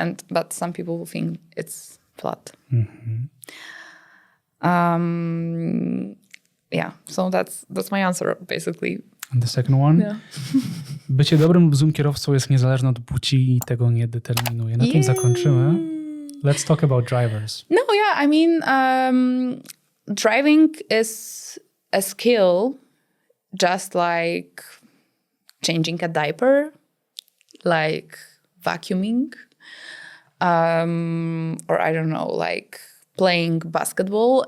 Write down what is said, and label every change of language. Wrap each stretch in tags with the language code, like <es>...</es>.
<en>But some people think it's flat. Yeah, so that's my answer, basically. And the second one? Yeah.</en> <pl>Bycie dobrym lub złym kierowcą jest niezależne od płci i tego nie determinuje. Na tym zakończymy.</pl> <en>Let's talk about drivers. No, yeah, I mean, driving is a skill just like changing a diaper, like vacuuming, or I don't know, like playing basketball.</en>